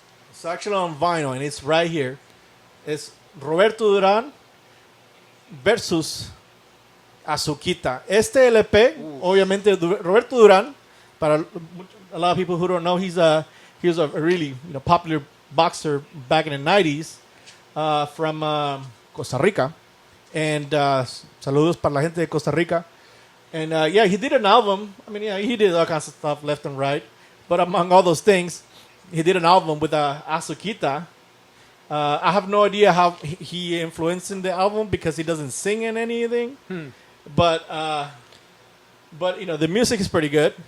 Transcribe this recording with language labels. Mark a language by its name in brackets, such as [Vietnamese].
[English] It's actually on vinyl, and it's right here. It's Roberto Durán versus Azuquita. [Spanish] Este LP, obviamente, [English] Roberto Durán, para a lot of people who don't know, he was a really popular boxer back in the 90s from Costa Rica. [Spanish] And saludos para la gente de Costa Rica. [English] And he did an album. He did all kinds of stuff left and right. But among all those things, he did an album with Azuquita. I have no idea how he influenced in the album because he doesn't sing in anything. But the music is pretty good.